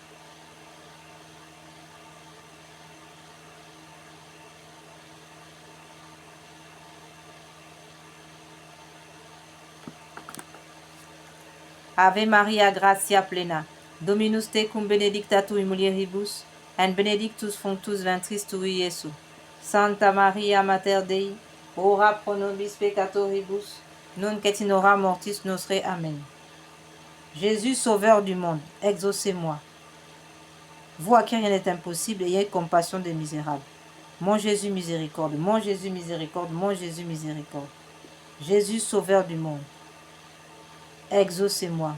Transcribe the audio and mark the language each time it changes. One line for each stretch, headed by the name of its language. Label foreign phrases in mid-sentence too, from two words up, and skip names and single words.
Latin: Ave Maria, gratia plena, Dominus tecum benedicta tui mulieribus, et benedictus fructus ventris tui, Iesus. Santa Maria, Mater Dei, ora pro nobis peccatoribus, nunc et in hora mortis nostre. Amen.
French: Jésus, sauveur du monde, exaucez-moi. Vous à qui rien n'est impossible, ayez compassion des misérables. Mon Jésus, miséricorde, mon Jésus, miséricorde, mon Jésus, miséricorde. Jésus, sauveur du monde, exaucez-moi.